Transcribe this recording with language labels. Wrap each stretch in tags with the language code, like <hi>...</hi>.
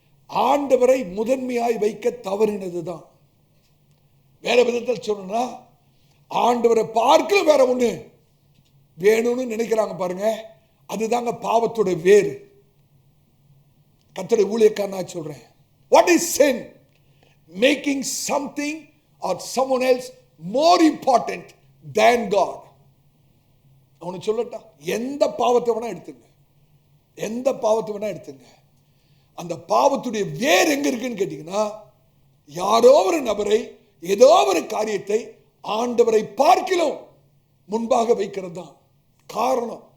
<ta>ஆண்டவரை முதன்மையாய் வைக்க தவறினதுதான். வேற விதத்தில் சொன்னா, ஆண்டவரை பார்க்க வேற ஒண்ணு வேணும்னு நினைக்கிறாங்க பாருங்க, அதுதாங்க பாவத்தோட வேறு. கர்த்தருடைய ஊழியக்காரனா சொல்றேன்,</ta> <en>what is sin? Making something or someone else more important than God.</en> <ta>அவனு சொல்லட்டா, எந்த பாவத்தை வேணா எடுத்துங்க, எந்த பாவத்தை வேணா எடுத்துங்க, அந்த பாவத்துடைய வேர் எங்க இருக்குன்னு கேட்டீங்கன்னா, யாரோ ஒரு நபரை, ஏதோ ஒரு காரியத்தை ஆண்டவரை பார்க்கலாம் முன்பாக வைக்கிறது தான் காரணம்.</ta>